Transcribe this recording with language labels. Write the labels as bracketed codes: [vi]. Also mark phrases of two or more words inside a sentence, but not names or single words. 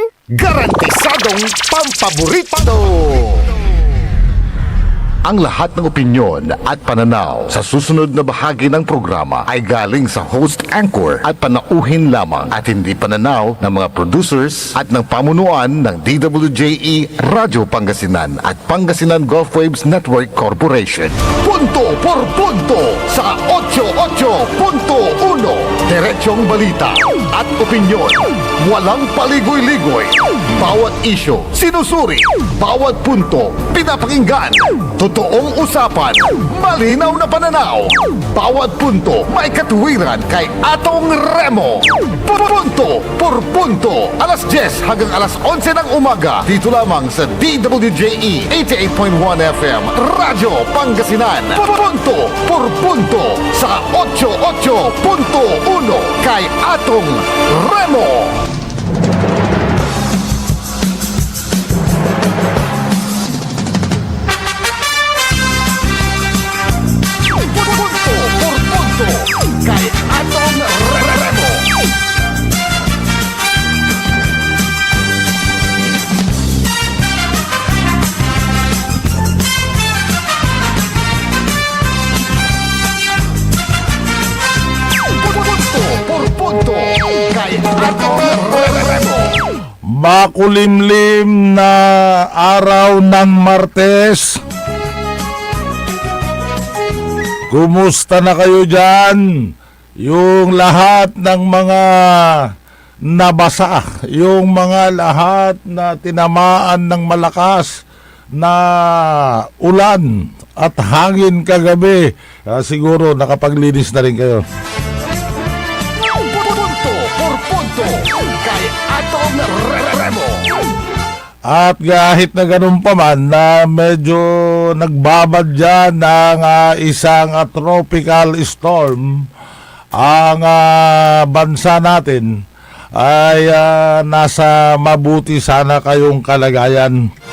[tl] Garantisadong pampaborito! Ang lahat ng opinyon at pananaw sa susunod na bahagi ng programa ay galing sa [en] host anchor [tl] at panauhin lamang at hindi pananaw ng mga producers at ng pamunuan ng DWJE Radyo Pangasinan at Pangasinan Golfwaves Network Corporation. Punto por punto sa 88.1. Diretsong balita at opinyon. Walang paligoy-ligoy. Bawat isyo, sinusuri. Bawat punto, pinapakinggan. Totoong usapan, malinaw na pananaw. Bawat punto may katuwiran kay Atong Remo. Punto por punto. Alas 10 hanggang alas 11 ng umaga. Dito lamang sa DWJE 88.1 FM Radyo Pangasinan. Punto por punto sa 88.1 kay Atong Remo. Kay Atong Remo. Punto kay Atong Remo. Makulimlim na araw ng Martes. Kumusta na kayo dyan? Yung lahat ng mga nabasa, yung mga lahat na tinamaan ng malakas na ulan at hangin kagabi, siguro nakapaglinis na rin kayo. Punto por punto kay Atong Remo. At kahit na ganun pa man na medyo nagbabad dyan ng isang [en] tropical storm, [tl] ang bansa natin ay nasa mabuti sana kayong kalagayan.